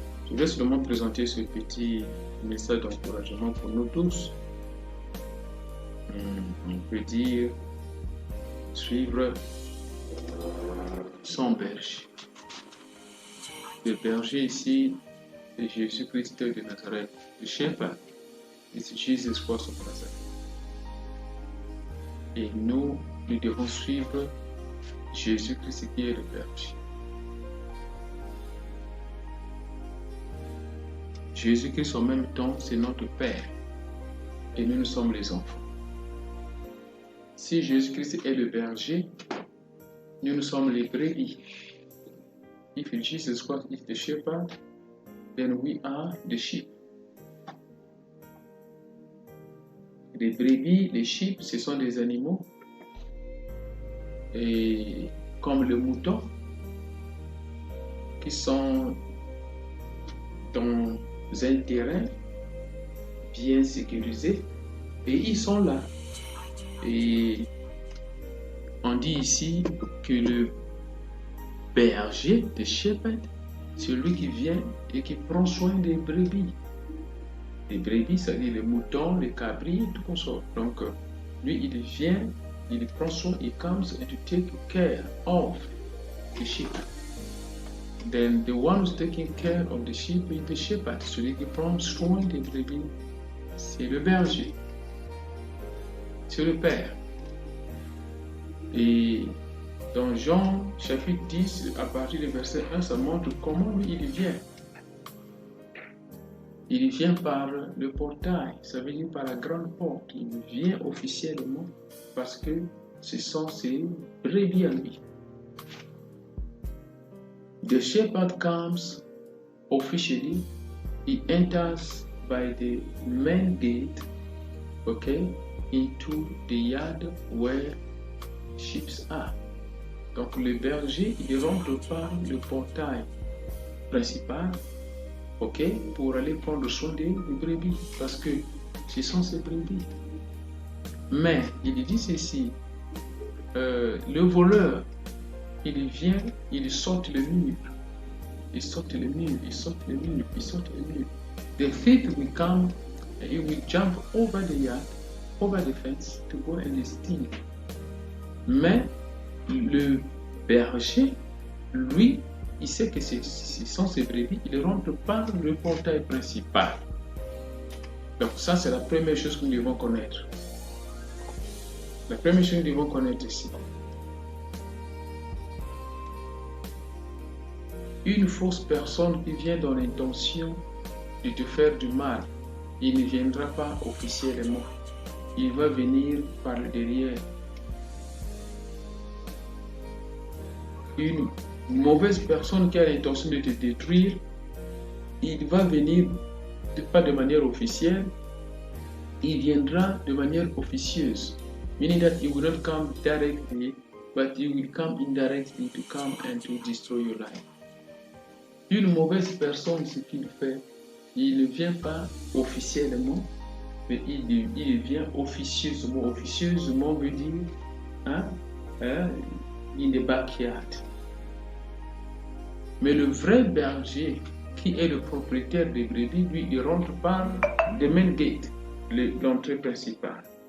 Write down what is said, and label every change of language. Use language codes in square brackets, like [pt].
[fr] Je vais seulement présenter ce petit message d'encouragement pour nous tous. On peut dire suivre son berger. Le berger ici, c'est Jésus-Christ de Nazareth. [en] The shepherd is Jesus Christ of Nazareth. [fr] Et nous devons suivre Jésus-Christ qui est le berger. Jésus-Christ en même temps, c'est notre Père. Et nous sommes les enfants. Si Jésus-Christ est le berger, nous sommes les brebis. [en] If Jesus Christ is the shepherd, then we are the sheep. [fr] Les brebis, les sheep, ce sont des animaux. Et comme le mouton, qui sont dans un terrain bien sécurisé, et ils sont là. Et on dit ici que le berger, le shepherd, c'est lui qui vient et qui prend soin des brebis. Les brebis, c'est-à-dire les moutons, les cabris, tout comme ça. Donc, lui, il vient, il prend soin, il [en] comes and to take care of the sheep. Then the one who's taking care of the sheep is the shepherd. [fr] Celui qui prend soin des brebis, c'est le berger. C'est le Père. Et dans Jean chapitre 10, à partir du verset 1, ça montre comment lui il vient. Il vient par le portail, ça veut dire par la grande porte. Il vient officiellement parce que ce sont ses brebis à lui. [en] The shepherd comes officially. He enters by the main gate, okay, into the yard where sheep are. [fr] Donc le berger, il rentre par le portail principal, ok, pour aller prendre soin des brebis, parce que ce sont ses brebis. Mais il dit ceci, le voleur, il vient, il saute le mur. Il saute le mur, il saute le mur, il saute le mur. [en] The thief will come, he will jump over the yard, over the fence to go and steal. [fr] Mais le berger, lui, il sait que ce sont ses brebis, il rentre par le portail principal. Donc ça, c'est la première chose que nous devons connaître. La première chose que nous devons connaître ici. Une fausse personne qui vient dans l'intention de te faire du mal, il ne viendra pas officiellement. Il va venir par le derrière. Une mauvaise personne qui a l'intention de te détruire, il va venir pas de manière officielle, il viendra de manière officieuse. [en] Meaning that he will not come directly, but he will come indirectly to come and to destroy your life. [fr] Une mauvaise personne, ce qu'il fait, il ne vient pas officiellement, mais il vient officieusement. Officieusement veut dire [en] in the backyard. [fr] Mais le vrai berger, qui est le propriétaire des brebis, lui, il rentre par [en] the main gate, [fr] l'entrée principale.